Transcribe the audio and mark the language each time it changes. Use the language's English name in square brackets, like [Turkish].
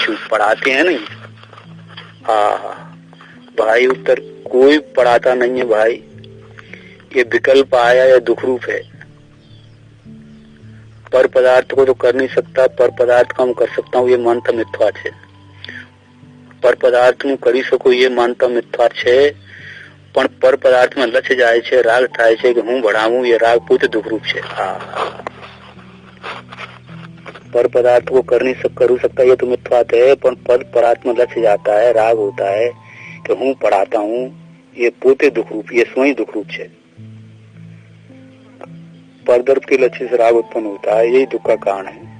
[Hindi] पढ़ाते हैं नहीं भाई, उत्तर कोई पढ़ाता नहीं है भाई। ये विकल्प आया, या दुख रूप है। पर पदार्थ को तो कर नहीं सकता, पर पदार्थ का मैं कर सकता हूँ, ये मानता मिथ्या है। [Gujarati] पर पदार्थ નું કરી શકો એ માનતા મિથ્યા છે, પણ પર પદાર્થમાં લક્ષ્ય જાય છે, રાગ થાય છે કે હું ભણાવું, એ રાગ પોતે દુઃખરૂપ છે। [Hindi] पर पदार्थ को कर सकता ये तो मिथ्या है, पर पदार्थ में लक्ष्य जाता है, राग होता है कि हूँ पढ़ाता हूँ, ये पोते दुःखरूप, ये स्वयं दुःखरूप है। परदर्थ के लक्ष्य से राग उत्पन्न होता है, यही दुख का कारण है।